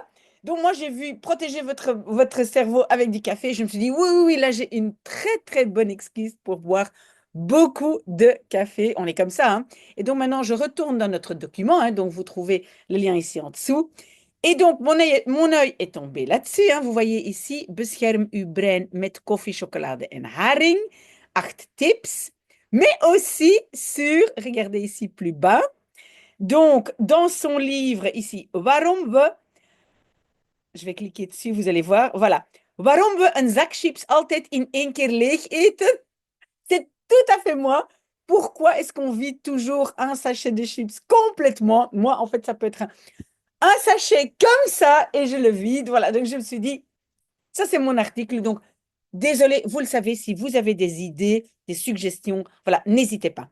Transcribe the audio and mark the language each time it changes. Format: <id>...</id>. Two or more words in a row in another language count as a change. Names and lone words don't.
<fr>Donc moi j'ai vu protéger votre cerveau avec du café. Je me suis dit oui, oui, oui, là j'ai une très très bonne excuse pour boire beaucoup de café. On est comme ça, hein. Et donc maintenant je retourne dans notre document, hein, donc vous trouvez le lien ici en dessous. Et donc, mon œil est tombé là-dessus, hein. Vous voyez ici,</fr> <nl>bescherm uw brein met koffie, chocolade en haring. 8 tips.</nl> <fr>Mais aussi sur, regardez ici plus bas, donc dans son livre ici, je vais cliquer dessus, vous allez voir, voilà.</fr> <nl>Waarom we een zak chips altijd in één keer leeg eten?</nl> <fr>C'est tout à fait moi. Pourquoi est-ce qu'on vide toujours un sachet de chips complètement? Moi, en fait, ça peut être un sachet comme ça et je le vide. Voilà, donc je me suis dit, ça c'est mon article. Donc, désolé, vous le savez, si vous avez des idées, des suggestions, voilà, n'hésitez pas.</fr>